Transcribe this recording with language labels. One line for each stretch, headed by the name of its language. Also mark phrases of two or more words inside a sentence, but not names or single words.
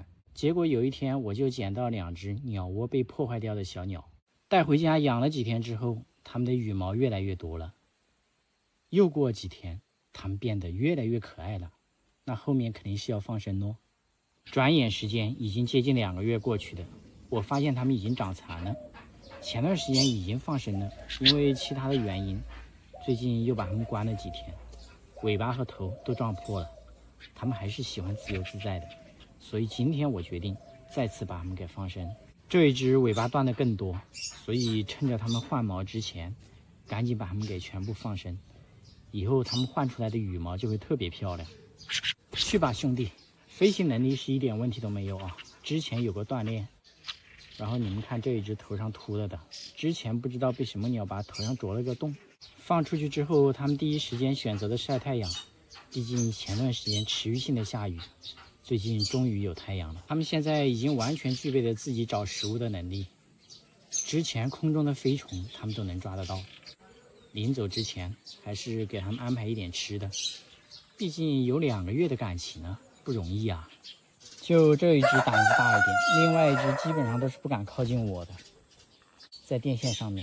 Chinese: 結果有一天我就撿到2只鳥窩被破壞掉的小鳥，帶回家養了幾天之後，它們的羽毛越來越多了。又過幾天，它們變得越來越可愛了。那後面肯定是要放生咯。轉眼時間已經接近2個月過去的，我發現它們已經長殘了。前段時間已經放生了，因為其他的原因，最近又把它們關了幾天，尾巴和頭都撞破了。它們還是喜歡自由自在的，所以今天我決定再次把它們給放生。這一隻尾巴斷的更多，所以趁着它們換毛之前，趕緊把它們給全部放生，以後它们換出來的羽毛就会特別漂亮。去吧，兄弟，飛行能力是一點問題都沒有啊，之前有過鍛鍊。然後你們看這一隻頭上禿了的，之前不知道被什麼鳥把頭上啄了個洞。放出去之後，它們第一時間選擇的曬太陽，畢竟前段時間持續性的下雨。最近終於有太陽了，它們現在已經完全具備了自己找食物的能力。之前空中的飛蟲，它們都能抓得到。臨走之前，還是給它們安排一點吃的，畢竟有2個月的感情呢，不容易啊。就這一只膽子大一點，另外一只基本上都是不敢靠近我的，在電線上面。